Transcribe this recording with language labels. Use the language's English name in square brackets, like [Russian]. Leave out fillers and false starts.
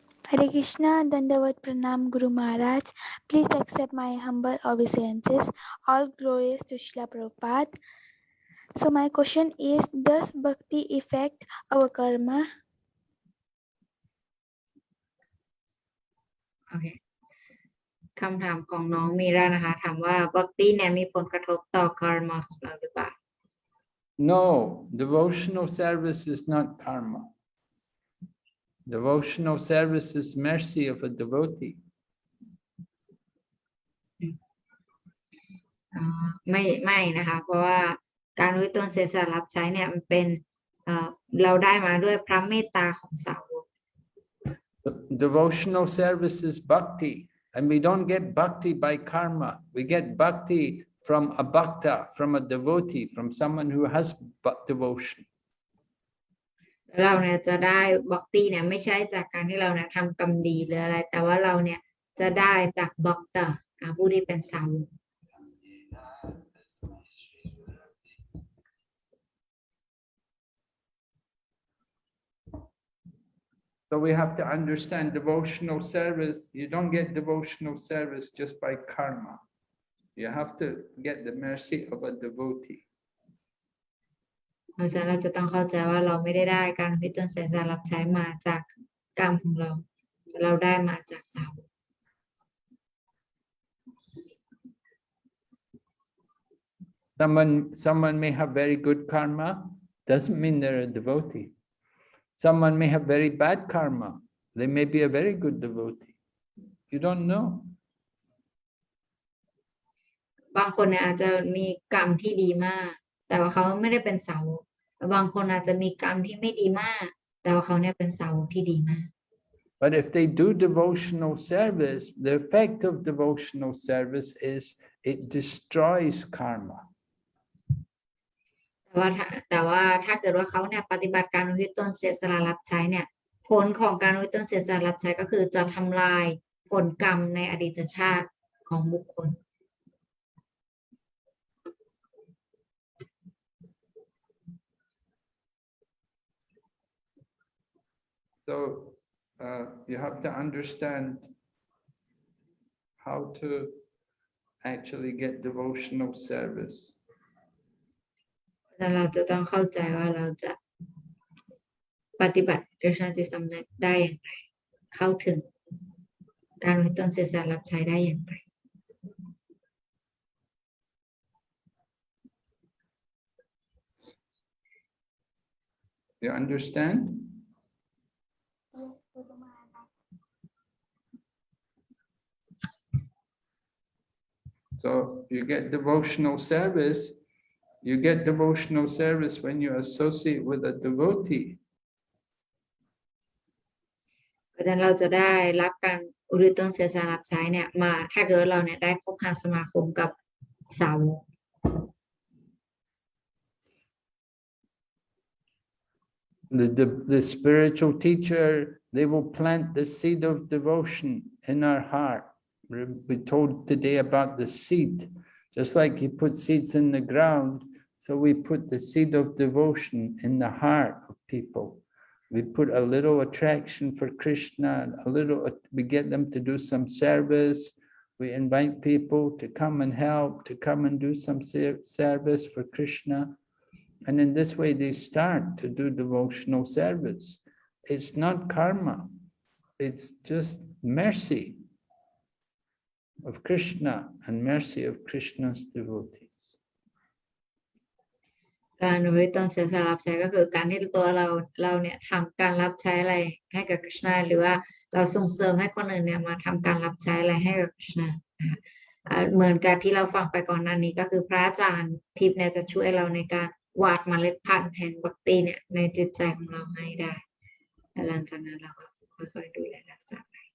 [English] Hare Krishna, Dandavat Pranam Guru Maharaj. Please accept my humble obeisances. All glories to Srila Prabhupada. So my question is, does bhakti affect our karma? [Thai] โอเคคำถามของน้องมีรานะคะถามว่าบัคตี้เนี่ยมีผลกระทบต่อ karma ของเราหรือเปล่า [English] No, devotional service is not karma. Devotional service is mercy of a devotee. [Thai] ไม่นะคะเพราะว่าการอุทิศตนเสียสละรับใช้เนี่ยมันเป็นเราได้มาด้วยพระเมตตาของสาวก [English] Devotional service is bhakti, and we don't get bhakti by karma. We get bhakti from a bhakta, from a devotee, from someone who has devotion. [Thai] เราเนี่ยจะได้บัคตี้เนี่ยไม่ใช่จากการที่เราเนี่ยทำกรรมดีหรืออะไรแต่ว่าเราเนี่ยจะได้จากบัคตาผู้ที่เป็นสาวก [English] So we have to understand devotional service. You don't get devotional service just by karma. You have to get the mercy of a devotee. [Thai] เพราะฉะนั้นเราจะต้องเข้าใจว่าเราไม่ได้การอุทิศตนเสียสละรับใช้มาจากกรรมของเราแต่เราได้มาจากสาวก [English] Someone may have very good karma, doesn't mean they're a devotee. Someone may have very bad karma. They may be a very good devotee. You don't know. [Thai] บางคนเนี่ยอาจจะมีกรรมที่ดีมากแต่ว่าเขาไม่ได้เป็นสาวกบางคนอาจจะมีกรรมที่ไม่ดีมากแต่ว่าเขาเนี่ยเป็นสาวกที่ดีมาก [English] But if they do devotional service, the effect of devotional service is it destroys karma. [Thai] แต่ว่าถ้าเกิดว่าเขาเนี่ยปฏิบัติการอุทิศตนเสียสละรับใช้เนี่ยผลของการอุทิศตนเสียสละรับใช้ก็คือจะทำลายผลกรรมในอดีตชาติของบุคคล [English] So you have to understand how to actually get devotional service. [Thai] เราจะต้องเข้าใจว่าเราจะปฏิบัติกฤษณาจิตสำนึกได้อย่างไรเข้าถึงการอุทิศตนเสียสละรับใช้ได้อย่างไร [English] You understand? So you get devotional service. You get devotional service when you associate with a devotee. [Thai] เพราะฉะนั้นเราจะได้รับการอุทิศตนเสียสละรับใช้เนี่ยมาถ้าเกิดเราเนี่ยได้คบหาสมาคมกับสาวก [English] The spiritual teacher, they will plant the seed of devotion in our heart. We told today about the seed, just like you put seeds in the ground, so we put the seed of devotion in the heart of people. We put a little attraction for Krishna, we get them to do some service. We invite people to come and help, to come and do some service for Krishna. And in this way, they start to do devotional service. It's not karma. It's just mercy of Krishna and mercy of Krishna's devotees. [Thai] การอุทิศตนเสียสละรับใช้ก็คือการที่ตัวเราเนี่ยทำการรับใช้อะไรให้กับ Krishna หรือว่าเราส่งเสริมให้คนอื่นเนี่ยมาทำการรับใช้อะไรให้กับ Krishna เหมือนกับที่เราฟังไปก่อนหน้านี้ก็คือพระอาจารย์ทิพย์เนี่ยจะช่วยเราในการหว่านเมล็ดพันธุ์แห่งบัคติเนี่ยในจิตใจของเราให้ได้และหลังจากนั้นเราก็ค่อยๆดูแลรักษาไป